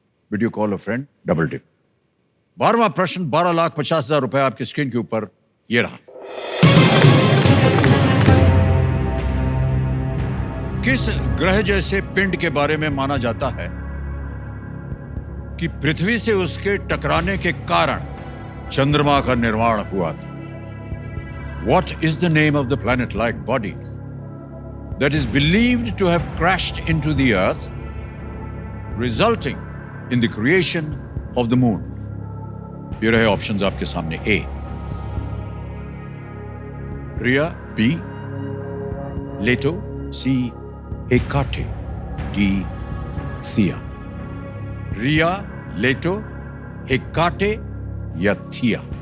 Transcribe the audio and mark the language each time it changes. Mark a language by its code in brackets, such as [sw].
[hi] Video call अ friend, double tip. 12वां प्रश्न 12,50,000 रुपए आपकी स्क्रीन के ऊपर ये रहा। किस ग्रह जैसे पिंड के बारे में माना जाता है कि पृथ्वी से उसके टकराने के कारण चंद्रमा का निर्माण हुआ था? [en] What is the name of the planet-like body that is believed to have crashed into the Earth, resulting in the creation of the moon? [hi] ये रहे ऑप्शंस आपके सामने। [en] A, Rhea. B, Leto. C, Hecate. D, Theia. [hi] रिया, लेटो, हेकाटे या थिया?